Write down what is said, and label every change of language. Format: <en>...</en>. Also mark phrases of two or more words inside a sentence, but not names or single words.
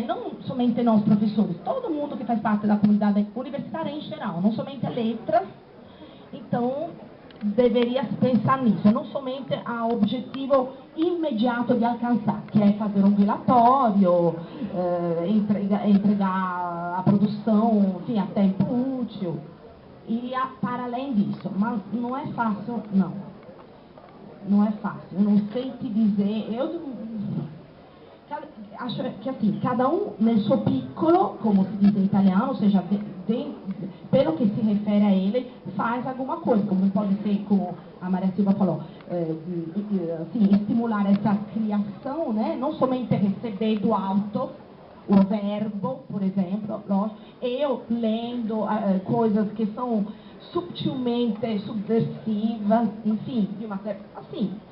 <pt>Não somente nós professores, todo mundo que faz parte da comunidade universitária em geral, não somente letras, então deveria se pensar nisso, não somente a objetivo imediato de alcançar, que é fazer um relatório, entregar a produção, enfim, a tempo útil, e para além disso, mas não é fácil, não. Não é fácil, eu não sei te dizer, acho que assim, cada um</pt> <it>nel suo piccolo,</it> <pt>como se diz em italiano, ou seja, pelo que se refere a ele, faz alguma coisa, como pode ser, como a Maria Silva falou, assim, estimular essa criação, né? Não somente receber do alto o verbo, por exemplo, eu lendo coisas que são subtilmente subversivas, enfim, de uma certa, assim.</pt>